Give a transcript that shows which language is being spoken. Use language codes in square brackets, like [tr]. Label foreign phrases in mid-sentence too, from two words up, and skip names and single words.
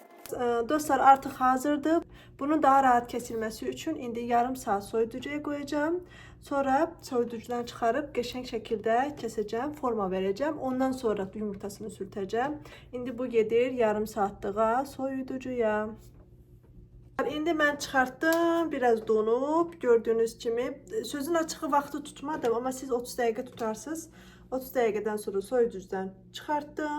[tr] Dostlar artık hazırdı. Bunun daha rahat kesilmesi için indi yarım saat soyuducuya koyacağım. Sonra soyuducudan çıkarıp geçen şekilde keseceğim, forma vereceğim. Ondan sonra yumurtasını sürteceğim. [az] Indi bu gedir yarım saatliğe soyuducuya. İndi mən çıxartdım, biraz donub, gördüğünüz kimi. Sözün açığı vaxtı tutmadım, amma siz 30 dəqiqə tutarsınız. 30 dəqiqədən sonra soyuducudan çıxartdım.